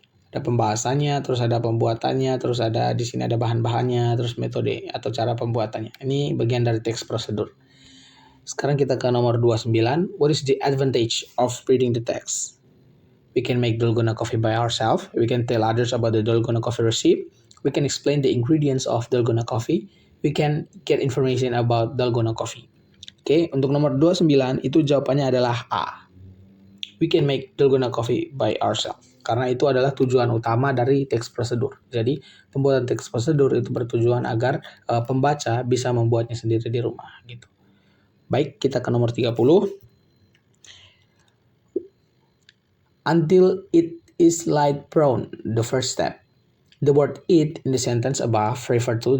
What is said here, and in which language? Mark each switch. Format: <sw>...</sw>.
<id>Ada pembahasannya, terus ada pembuatannya, terus ada di sini ada bahan-bahannya, terus metode atau cara pembuatannya. Ini bagian dari teks prosedur. Sekarang kita ke nomor 29.</id> <en>What is the advantage of reading the text? We can make dalgona coffee by ourselves. We can tell others about the dalgona coffee recipe. We can explain the ingredients of dalgona coffee. we can get information about dalgona coffee.</en> <id>Oke, untuk nomor 29 itu jawabannya adalah A.</id> <en>We can make dalgona coffee by ourselves.</en> <id>Karena itu adalah tujuan utama dari teks prosedur. Jadi, pembuatan teks prosedur itu bertujuan agar pembaca bisa membuatnya sendiri di rumah gitu. Baik, kita ke nomor 30.</id> <en>Until it is light brown, the first step. The word it in the sentence above refer to.</en>